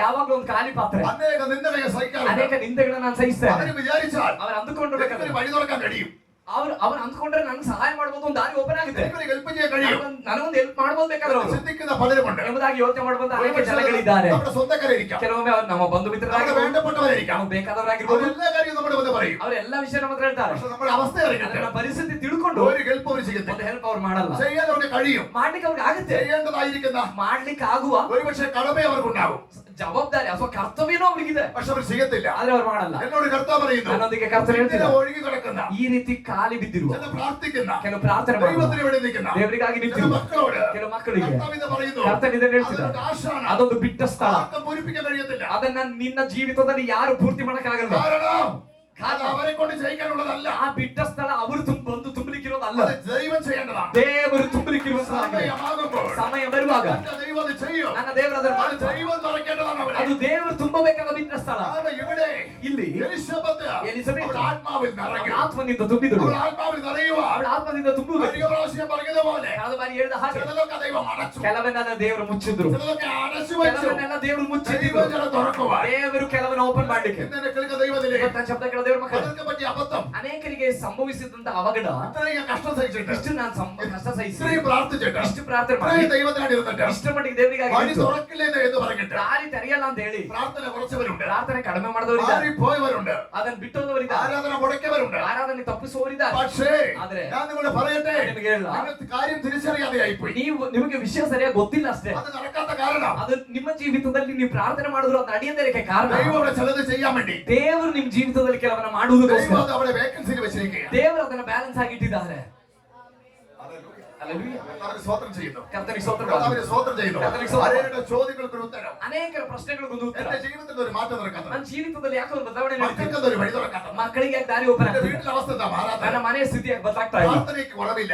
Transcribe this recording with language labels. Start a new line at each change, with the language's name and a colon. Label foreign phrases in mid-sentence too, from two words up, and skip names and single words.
Kannada: ಯಾವಾಗಲೂ ಒಂದು ಖಾಲಿ ಪಾತ್ರೆ.
Malayalam: അനേക നിന്ദകളെ സഹിക്കാറുണ്ട്.
Kannada: ಅನೇಕ ನಿಂದೆಗಳನ್ನ ನಾನು ಸಹಿಸ್ತೇನೆ.
Malayalam: അവര് വിചാരിച്ചാൽ
Kannada: ಅವ್ರು ಅಂದುಕೊಂಡಿರ್ಬೇಕಾದ್ರೆ
Malayalam: എനിക്കൊരു വഴി തുറക്കാൻ കഴിയും,
Kannada: ಅವ್ರು ಅಂದ್ಕೊಂಡ್ರೆ ನನಗೆ ಸಹಾಯ ಮಾಡಬಹುದು, ಒಂದು ದಾರಿ ಓಪನ್ ಆಗುತ್ತೆ,
Malayalam: എനിക്കൊരു ഹെൽപ്പ് ചെയ്യാൻ കഴിയും
Kannada: ನನಗೊಂದು ಹೆಲ್ಪ್ ಮಾಡಬಹುದು ಬೇಕಾದ್ರೆ ಅವರು
Malayalam: ചിന്തിക്കുന്ന പലരുമുണ്ട്.
Kannada: ಎಂಬುದಾಗಿ ಯೋಚನೆ ಮಾಡುವಂತ ಅನೇಕ ಜನಗಳಿದ್ದಾರೆ.
Malayalam: നമ്മുടെ സ്വന്തക്കാരായിരിക്കാം,
Kannada: ಕೆಲವೊಮ್ಮೆ ಅವ್ರು ನಮ್ಮ ಬಂಧು
Malayalam: നമ്മുടെ
Kannada: ಮಿತ್ರರಾಗಿರ್ಬೋದು,
Malayalam: വേണ്ടപ്പെട്ടവരായിരിക്കാം,
Kannada: ನಮಗೆ ಬೇಕಾದವರಾಗಿರ್ಬೋದು.
Malayalam: അവരെല്ലാ കാര്യവും നമ്മുടെ മുന്നേ പറയും.
Kannada: ಅವರೆಲ್ಲ ವಿಷಯ ನಮ್ಮ ಹತ್ರ ಹೇಳ್ತಾರೆ.
Malayalam: പക്ഷെ നമ്മുടെ അവസ്ഥ അറിഞ്ഞിട്ട്
Kannada: ಅದನ್ನ ಪರಿಸ್ಥಿತಿ ತಿಳ್ಕೊಂಡು
Malayalam: ഒരു ഹെൽപ്പ് അവർ ചെയ്യത്തില്ല.
Kannada: ಒಂದು ಹೆಲ್ಪ್ ಅವ್ರು ಮಾಡಲ್ಲ.
Malayalam: ചെയ്യാൻ അവർക്ക് കഴിയും,
Kannada: ಮಾಡ್ಲಿಕ್ಕೆ ಅವ್ರಿಗೆ ಆಗುತ್ತೆ,
Malayalam: ചെയ്യേണ്ടതായിരിക്കുന്ന
Kannada: ಮಾಡ್ಲಿಕ್ಕೆ ಆಗುವ
Malayalam: ഒരുപക്ഷെ കടമ അവർക്കുണ്ടാകും,
Kannada: ಜವಾಬ್ದಾರಿ ಅಥವಾ ಕರ್ತವ್ಯನೂ ಅವ್ರಿಗಿದೆ,
Malayalam: പക്ഷെ അവർ ചെയ്യത്തില്ല.
Kannada: ಆದ್ರೆ ಅವ್ರು ಮಾಡಲ್ಲ.
Malayalam: എന്നോട് കർത്താവ് പറയുന്നു,
Kannada: ನನ್ನೊಂದಿಗೆ ಕರ್ತವ್ಯ
Malayalam: ഇങ്ങനെ
Kannada: ಹೇಳ್ತಿಲ್ಲ,
Malayalam: ഒഴുകി കിടക്കുന്ന
Kannada: ಈ ರೀತಿ ಖಾಲಿ ಬಿದ್ದಿರುವ
Malayalam: ചില പ്രാർത്ഥിക്കുന്ന
Kannada: ಕೆಲವು ಪ್ರಾರ್ಥನೆ ಮಾಡುವ
Malayalam: ദൈവത്തിന് വേണ്ടി നിൽക്കുന്ന
Kannada: ದೇವರಿಗಾಗಿ
Malayalam: ചില
Kannada: ನಿಂತಿರುವ
Malayalam: മക്കളോട്
Kannada: ಕೆಲವು ಮಕ್ಕಳಿಗೆ
Malayalam: കർത്താവ് ഇത് പറയുന്നു,
Kannada: ಕರ್ತನ ಇದನ್ನ ಹೇಳ್ತಿದ್ದಾರೆ.
Malayalam: അതൊരു ആശാണ്.
Kannada: ಅದೊಂದು ಬಿಟ್ಟ ಸ್ಥಳ,
Malayalam: ആർക്കും പൂരിപ്പിക്കാൻ കഴിയത്തില്ല.
Kannada: ಅದನ್ನ ನಿನ್ನ ಜೀವಿತದಲ್ಲಿ ಯಾರು ಪೂರ್ತಿ ಮಾಡಕ್ಕಾಗಲ್ಲ.
Malayalam: കാരണം അത് അവരെ കൊണ്ട് ചെയ്യിക്കാനുള്ളതല്ല,
Kannada: ಆ ಬಿಟ್ಟ ಸ್ಥಳ ಅವರು ಬಂದು ತುಂಬಲಿಕ್ಕಿರೋದಲ್ಲ,
Malayalam: അത് ദൈവം ചെയ്യേണ്ടതാണ്.
Kannada: ದೇವರು ತುಂಬಲಿಕ್ಕಿರುವಂತದ್ದಾಗಿದೆ.
Malayalam: സമയമാകുമ്പോൾ
Kannada: ಸಮಯ ಬರುವಾಗ
Malayalam: എന്റെ ദൈവം അത് ചെയ്യും.
Kannada: ನನ್ನ ದೇವರು ಅದನ್ನು
Malayalam: അത്
Kannada: ಮಾಡುತ್ತಾರೆ.
Malayalam: ദൈവം തുറക്കേണ്ടതാണ് അവരെ.
Kannada: ಅದು ದೇವರು ತುಂಬಬೇಕಾದ ಬಿಟ್ಟ ಸ್ಥಳ.
Malayalam: അത് ഇവിടെ
Kannada: ಇಲ್ಲಿ
Malayalam: എലിസബത്ത് എലിസബത്ത് അവളുടെ ആത്മാവിൽ
Kannada: ಅವಳ
Malayalam: നിറയും.
Kannada: ಆತ್ಮನಿಂದ ತುಂಬಿದಳು.
Malayalam: അവളുടെ ആത്മാവിൽ നിറയുക.
Kannada: ಅವಳ ಆತ್ಮದಿಂದ ತುಂಬುವುದು.
Malayalam: കഴിഞ്ഞ പ്രാവശ്യം പറഞ്ഞതുപോലെ
Kannada: ಕಳೆದ ಬಾರಿ ಹೇಳಿದ ಹಾಗೆ
Malayalam: ചിലതൊക്കെ ദൈവം അടച്ചു,
Kannada: ಕೆಲವನ್ನೆಲ್ಲ ದೇವರು ಮುಚ್ಚಿದ್ರು,
Malayalam: ചിലതൊക്കെ അടച്ചു വെച്ചു.
Kannada: ಕೆಲವನ್ನೆಲ್ಲ ದೇವರು ಮುಚ್ಚಿದ್ರು.
Malayalam: ദൈവം ചില തുറക്കുവാൻ
Kannada: ದೇವರು ಕೆಲವನ್ನ ಓಪನ್ ಮಾಡ್ಲಿಕ್ಕೆ.
Malayalam: ഇന്നെ കേൾക്കുന്ന ദൈവത്തിലേക്ക്
Kannada: ಇವತ್ತಿನ ಶಬ್ದ ಕೇಳ ದೇವರ ಮಕ್ಕಳು,
Malayalam: ಅದಕ್ಕೆ പറ്റിയ അബദ്ധം,
Kannada: ಅನೇಕರಿಗೆ ಸಂಭವಿಸಿದಂತ ಅವಘಡ,
Malayalam: ഇത്രയും കഷ്ടം സഹിച്ചിട്ട്,
Kannada: ಇಷ್ಟು ನಾನು ಕಷ್ಟ ಸಹಿಸಿ,
Malayalam: ഇത്രയും പ്രാർത്ഥിച്ചിട്ട്,
Kannada: ಇಷ್ಟು ಪ್ರಾರ್ಥನೆ ಮಾಡಿ,
Malayalam: ഇത്രയും ദൈവത്തിനായിട്ട് ഇരുന്നിട്ട്
Kannada: ಇಷ್ಟರ ಮಟ್ಟಿಗೆ ದೇವರಿಗಾಗಿ
Malayalam: വഴി
Kannada: ನಿಂತು
Malayalam: തുറക്കില്ലെന്ന് എന്ന് പറഞ്ഞിട്ട്
Kannada: ದಾರಿ ತೆರೆಯಲ್ಲ ಅಂತ ಹೇಳಿ
Malayalam: പ്രാർത്ഥന കുറച്ചവരുണ്ട്,
Kannada: ಪ್ರಾರ್ಥನೆ ಕಡಿಮೆ ಮಾಡಿದವರಿದ್ದಾರೆ,
Malayalam: മാറിപ്പോയവരുണ്ട്,
Kannada: ಅದನ್ನ ಬಿಟ್ಟೋದವರಿದ್ದಾರೆ,
Malayalam: ആരാധന മുടക്കിയവരുണ്ട്.
Kannada: ಆರಾಧನೆ ತಪ್ಪಿಸುವವರಿದ್ದಾರೆ.
Malayalam: പക്ഷേ
Kannada: ಆದ್ರೆ
Malayalam: ഞാൻ നിങ്ങളോട് പറയട്ടെ,
Kannada: ನಿಮಗೆ ಹೇಳ,
Malayalam: നിങ്ങൾക്ക് കാര്യം തിരിച്ചറിയാതെയായിപ്പോയി.
Kannada: ನಿಮಗೆ ವಿಷಯ ಸರಿಯಾಗಿ ಗೊತ್ತಿಲ್ಲ ಅಷ್ಟೇ.
Malayalam: അത് നടക്കാത്ത കാരണം
Kannada: ಅದು ನಿಮ್ಮ ಜೀವಿತದಲ್ಲಿ ನೀವು ಪ್ರಾರ್ಥನೆ ಮಾಡಿದ್ರು ಅದು ನಡೆಯದಕ್ಕೆ ಕಾರಣ
Malayalam: ദൈവം അവിടെ ചിലത് ചെയ്യാൻ വേണ്ടി
Kannada: ದೇವರು ನಿಮ್ ಜೀವಿತದಲ್ಲಿ ಕೆಲವನ್ನ
Malayalam: ദൈവം
Kannada: ಮಾಡುವುದಕ್ಕೋಸ್ಕರ
Malayalam: അത് അവിടെ വേക്കൻസിയിൽ വെച്ചിരിക്കുകയാണ്.
Kannada: ದೇವರು ಅದನ್ನ ಬ್ಯಾಲೆನ್ಸ್ ಆಗಿಟ್ಟಿದ್ದಾರೆ.
Malayalam: ഹല്ലേലൂയ. കർത്താവിന് സ്തോത്രം ചെയ്യുന്നു.
Kannada: ಕರ್ತನಿಗೆ ಸ್ತೋತ್ರ.
Malayalam: കർത്താവിന് സ്തോത്രം ചെയ്യുന്നു. കർത്താവിന് സ്തോത്രം. അനേക ചോദ്യങ്ങൾക്കൊരു ഉത്തരം.
Kannada: ಅನೇಕ ಪ್ರಶ್ನೆಗಳಿಗೊಂದು ಉತ್ತರ.
Malayalam: എന്റെ ജീവിതത്തിൽ ഒരു മാറ്റം നടക്കാത്തത്,
Kannada: ನನ್ನ ಜೀವಿತದಲ್ಲಿ ಯಾಕೆ ಒಂದು ಬದಲಾವಣೆ ನಡೆಯುತ್ತೆ?
Malayalam: മക്കൾക്കൊരു വഴി തുറക്കാത്തത്,
Kannada: ಮಕ್ಕಳಿಗೆ ಯಾಕೆ ದಾರಿ ಓಪನ್
Malayalam: എന്റെ
Kannada: ಆಗ್ತಿಲ್ಲ?
Malayalam: വീട്ടിലെ അവസ്ഥ എന്താ മാറാത്തത്?
Kannada: ನನ್ನ ಮನೆಯ ಸ್ಥಿತಿ ಯಾಕೆ ಬದಲಾಗ್ತಾ ಇಲ್ಲ?
Malayalam: പ്രാർത്ഥനയ്ക്ക് കുറവില്ല,